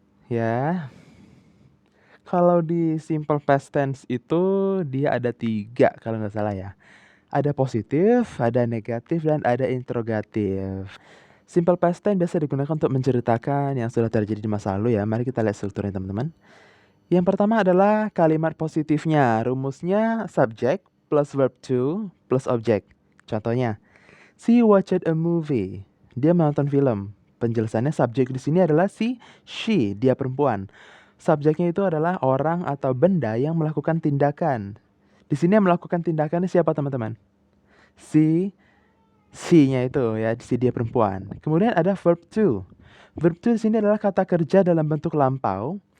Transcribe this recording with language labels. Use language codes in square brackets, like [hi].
[id] Ya, kalau di simple past tense itu dia ada 3 kalau nggak salah ya. Ada positif, ada negatif, dan ada interrogatif. Simple past tense biasa digunakan untuk menceritakan yang sudah terjadi di masa lalu ya. Mari kita lihat strukturnya teman-teman. Yang pertama adalah kalimat positifnya. Rumusnya [en] subject plus verb to plus object. Contohnya, she watched a movie. [id] Dia menonton film. Penjelasannya subjek di sini adalah she, dia perempuan. Subjeknya itu adalah orang atau benda yang melakukan tindakan. Di sini yang melakukan tindakannya siapa teman-teman? Si Si-nya itu ya, si dia perempuan. Kemudian ada verb to. Verb to di sini adalah kata kerja dalam bentuk lampau.